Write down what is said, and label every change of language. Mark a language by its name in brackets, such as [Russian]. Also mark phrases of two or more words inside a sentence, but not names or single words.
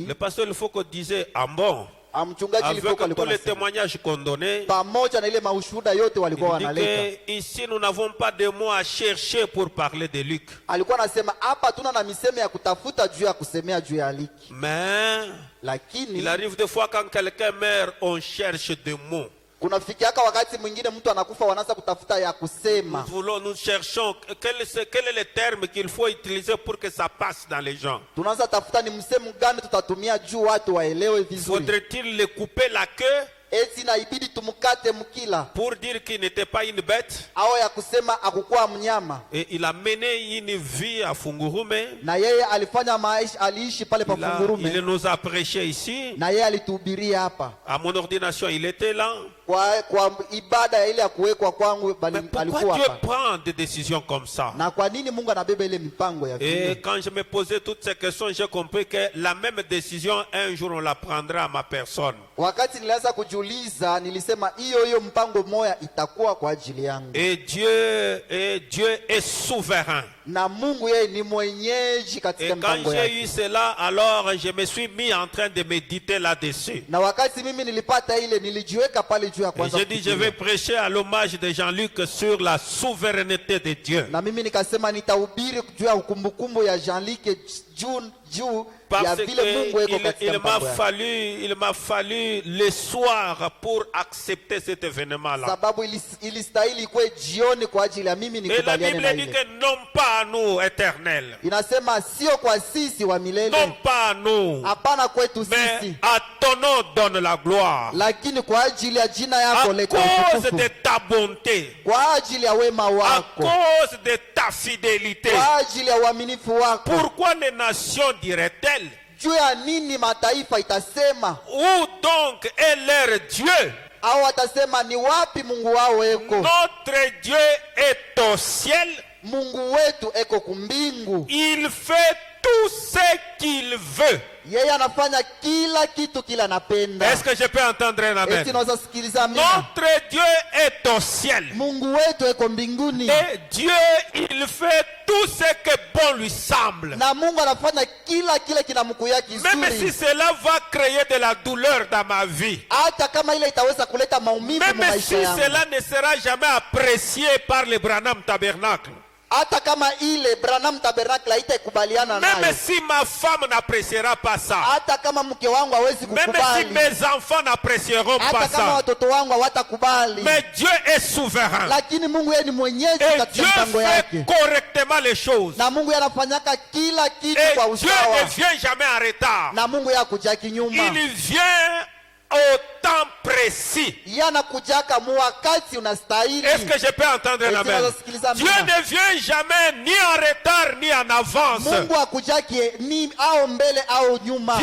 [French] le pasteur il faut qu'on disait, ah bon, [Swahili] mchungaji [French] avec [Swahili] Lifoko [French] tous [Swahili] alikuwa [French] les [Swahili] anasema [French] témoignages qu'on donnait, [Swahili] pamoja na ile maushuhuda yote walikuwa [French] il dit [Swahili] wanaleta. [French] que ici nous n'avons pas de mots à chercher pour parler de Luc. [Swahili] Alikuwa anasema hapa tuna na misemo ya kutafuta juu ya kusemea juu ya Liki. [French] Mais [Swahili] Lakini [French] il arrive des fois quand quelqu'un meurt, on cherche des mots. [Swahili] kunafikiaka wakati mwingine mtu anakufa wanaanza kutafuta ya kusema. [French] Nous cherchons quel est le terme qu'il faut utiliser pour que ça passe dans les gens. [Swahili] Tunaanza tafuta ni msemo gani tutatumia juu watu waelewe vizuri. [French] Faudrait-il le couper la queue [Swahili] Eti na ibidi tumkate mkila [French] pour dire qu'il n'était pas une bête? [Swahili] au ya kusema akukuwa mnyama. [French] Et il a mené une vie à Fungurume. [Swahili] Na yeye alifanya maisha, aliishi pale pa [French] Il [Swahili] Fungurume. [French] nous a prêché ici. [Swahili] Na yeye alituhubiria hapa. [French] À mon ordination, il était là. [Swahili] Kwa ibada ile ya kuwekwa kwangu [French] Mais [Swahili] alikuwa [French] pourquoi Dieu [Swahili] hapa. [French] prend des décisions comme ça? [Swahili] Na kwa nini Mungu anabeba ile mipango ya [French] Et [Swahili] vile? [French] quand je me posais toutes ces questions, j'ai compris que la même décision, un jour, on la prendra à ma personne. [Swahili] Wakati nilianza kujiuliza, nilisema hiyo mpango moya itakuwa kwa ajili yangu. [French] Et Dieu est souverain. [Swahili] na Mungu yeye ni mwenyeji [French] Et [Swahili] katika [French] quand [Swahili] mipango [French] j'ai [Swahili] yake. [French] eu cela, alors je me suis mis en train de méditer là-dessus. [Swahili] Na wakati mimi nilipata ile, nilijiweka pale juu ya [French] Et [Swahili] kwanza [French] j'ai dit, je vais prêcher à l'hommage de Jean-Luc sur la souveraineté de Dieu. [Swahili] na mimi nikasema nitahubiri juu ya ukumbukumbu ya Jean-Luc juu ya [French] Parce [Swahili] vile Mungu eko katika [French] qu'il [Swahili] mipango yake. [French] il m'a fallu le soir pour accepter cet événement-là. [Swahili] Sababu ilistahili ikuwe jioni kwa ajili ya mimi [French] Et la [Swahili] nikubaliane [French] Bible [Swahili] na [French] dit [Swahili] ile. [French] que non pas à nous, éternels, [Swahili] Inasema sio kwa sisi wa [French] non [Swahili] milele, [French] pas à nous, [Swahili] hapana kwetu [French] mais [Swahili] sisi, [French] à ton nom donne la gloire. [Swahili] lakini kwa ajili ya jina [French] À [Swahili] yako leta [French] cause [Swahili] utukufu, [French] de ta bonté, [Swahili] kwa ajili ya wema [French] à [Swahili] wako, [French] cause de ta fidélité. [Swahili] kwa ajili ya uaminifu wako. [French] Pourquoi les nations diraient-elles? [Swahili] Juu ya nini mataifa itasema, [French] Où donc est leur Dieu? [Swahili] au watasema ni wapi Mungu wao eko? [French] Notre Dieu est au ciel. [Swahili] Mungu wetu eko kumbingu, [French] Il fait tout ce qu'il veut. [Swahili] yeye anafanya kila kitu kila anapenda. [French] Est-ce que je peux entendre un amen? [Swahili] Eti naweza sikiliza amina. [French] Notre Dieu est au ciel. [Swahili] Mungu wetu eko mbinguni, [French] Et Dieu, il fait tout ce que bon lui semble. [Swahili] na Mungu anafanya kila kile kinamkuya [French] Même si [Swahili] kizuri, [French] cela va créer de la douleur dans ma vie. [Swahili] hata kama ile itaweza kuleta maumivu mu [French] Même si [Swahili] maisha yangu, [French] cela ne sera jamais apprécié par le Branham Tabernacle. [Swahili] hata kama ile Branham Tabernacle haitakubaliana [French] Même [Swahili] nayo, [French] si ma femme n'appréciera pas ça. [Swahili] hata kama mke wangu hawezi [French] Même si [Swahili] kukubali, [French] mes enfants n'apprécieront pas [Swahili] hata kama [French] ça. [Swahili] watoto wangu hawatakubali, [French] Mais Dieu est souverain. [Swahili] lakini Mungu yeye ni mwenyeji [French] Et [Swahili] katika [French] Dieu [Swahili] mipango [French] fait [Swahili] yake, [French] correctement les choses. [Swahili] na Mungu yeye anafanyaka kila kitu [French] Et [Swahili] kwa [French] Dieu [Swahili] usawa, [French] ne vient jamais en retard. [Swahili] na Mungu yeye hakuja kinyuma, [French] Il vient au temps précis. [Swahili] yeye anakujaka mu wakati unastahili. [French] Est-ce que je peux entendre un amen? Dieu ne vient jamais ni en retard ni en avance. [Swahili] Mungu hakujaki ni au mbele au nyuma.